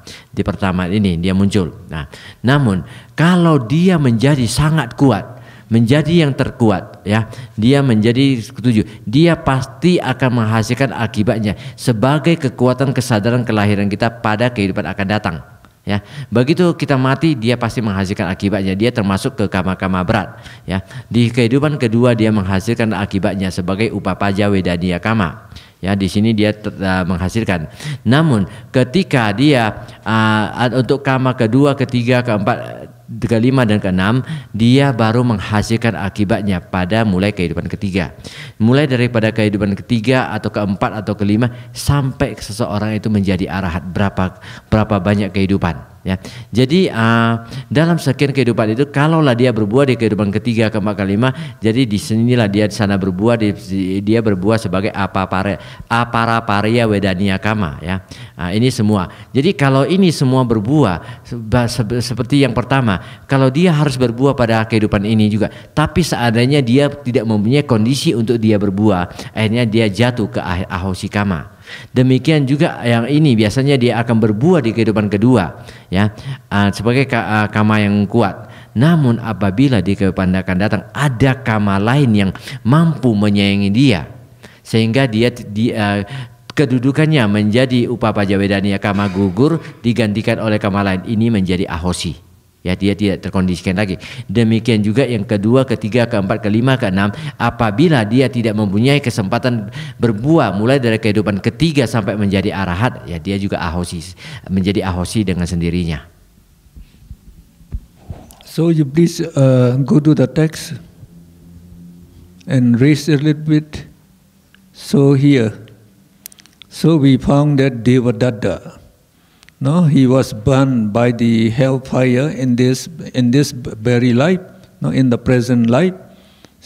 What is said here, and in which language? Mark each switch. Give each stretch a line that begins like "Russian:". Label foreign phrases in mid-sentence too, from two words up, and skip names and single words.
Indonesian: Di pertama ini dia muncul. Nah, namun kalau dia menjadi sangat kuat, menjadi yang terkuat, ya, dia menjadi 7, dia pasti akan menghasilkan akibatnya sebagai kekuatan kesadaran kelahiran kita pada kehidupan akan datang. Ya, begitu kita mati dia pasti menghasilkan akibatnya. Dia termasuk ke kama-kama berat. Ya, di kehidupan kedua dia menghasilkan akibatnya sebagai
Pali: upapaja wedaniya kama.
Indonesian: Ya, di sini dia menghasilkan. Namun ketika dia untuk kama kedua, ketiga, keempat, kelima dan keenam, dia baru menghasilkan akibatnya pada mulai kehidupan ketiga. Mulai daripada kehidupan ketiga atau keempat atau kelima sampai seseorang itu menjadi arahat, berapa banyak kehidupan. Ya, jadi dalam sekian kehidupan itu, kalaulah dia berbuah di kehidupan ketiga, keempat, kelima, jadi di sinilah dia di sana berbuah, dia berbuah sebagai
Pali: aparaparya wedaniya kama.
Indonesian: Ya, ini semua. Jadi kalau ini semua berbuah seperti yang pertama, kalau dia harus berbuah pada kehidupan ini juga, tapi seandainya dia tidak mempunyai kondisi untuk dia berbuah, akhirnya dia jatuh ke
Pali: ahosi kama.
Indonesian: Demikian juga yang ini biasanya dia akan berbuah di kehidupan kedua, ya, sebagai kama yang kuat. Namun apabila di kehidupan akan datang ada kama lain yang mampu menyayangi dia, sehingga dia kedudukannya menjadi
Pali: upapaja wedaniya kama
Indonesian: gugur, digantikan oleh kama lain, ini menjadi ahosi. Ya, dia tidak terkondisikan lagi. Demikian juga yang kedua, ketiga, keempat, kelima, keenam, apabila dia tidak mempunyai kesempatan berbuah mulai dari kehidupan ketiga sampai menjadi arahat, ya dia juga ahosi, menjadi ahosi dengan sendirinya.
English: So you please go to the text and raise a little bit. So here, so we found that Devadatta, no, he was burned by the hellfire in this very life, no, in the present life.